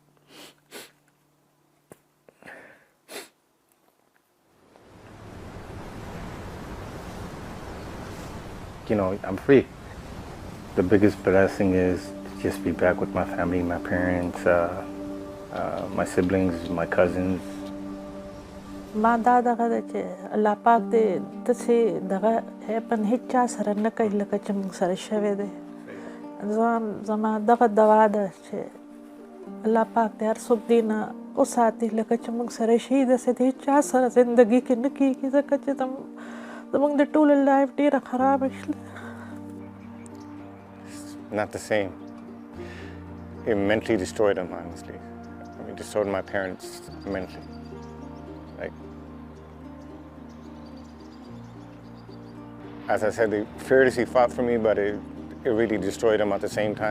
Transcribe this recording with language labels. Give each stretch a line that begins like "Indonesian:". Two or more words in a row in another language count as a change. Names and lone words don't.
English: You know, I'm free. The biggest blessing is to just be back with my family, my parents, my siblings, my cousins.
Pashto: ما دا دغه چې الله پاک دې داسې دغه هیپن هیڅ چا سره نه کوي لکه چې موږ سره شوی دی. زما دغه دعا ده چې الله پاک دې هر څوک دې نه وساتي لکه چې موږ سره شي داسې د هیڅ چا سره زندګي کې نه کېږي ځکه چې زموږ د ټولو لایف ډېره خرابه شوه.
English: Not the same. It mentally destroyed them, honestly. I mean, destroyed my parents mentally. Like, as I said, they fearlessly fought for me, but it really destroyed them at the same time.